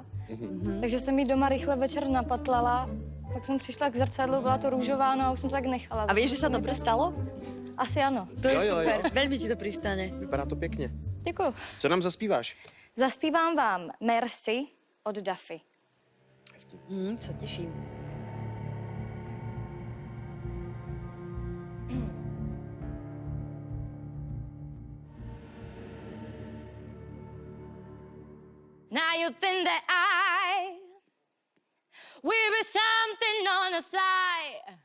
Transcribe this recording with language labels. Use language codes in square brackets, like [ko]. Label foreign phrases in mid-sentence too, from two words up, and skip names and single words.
[cs] Takže jsem ji doma rychle večer napatlala, pak jsem přišla k zrcadlu, byla to růžová, no a už jsem to tak nechala. [sk] A vieš, že sa dobre stalo? [cs] Asi ano. [sk] To je [cs] Jo, jo, jo. [sk] super. Veľmi ti to pristane. [cs] Vypadá to pěkně. Děkuju. Co nám zaspíváš? Zaspívám vám Merci od Duffy. [sk] Sa teším. [en] Now you think that will be something on the side.